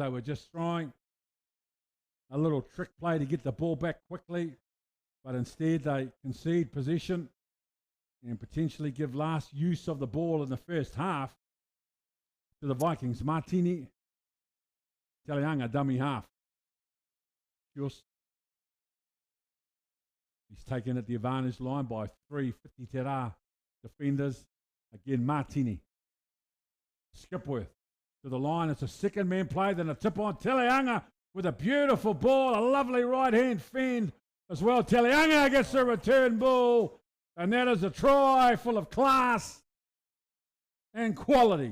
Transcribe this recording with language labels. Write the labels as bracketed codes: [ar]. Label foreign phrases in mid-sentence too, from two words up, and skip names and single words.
[en] They were just trying a little trick play to get the ball back quickly, but instead they concede possession and potentially give last use of the ball in the first half to the Vikings. Martini, Talianga, dummy half. Just he's taken at the advantage line by 3 Whiti te rā defenders. Again, Martini. Skipworth to the line. It's a second man play, then a tip on. Talianga with a beautiful ball, a lovely right hand fend as well. Talianga gets the return ball, and that is a try full of class and quality.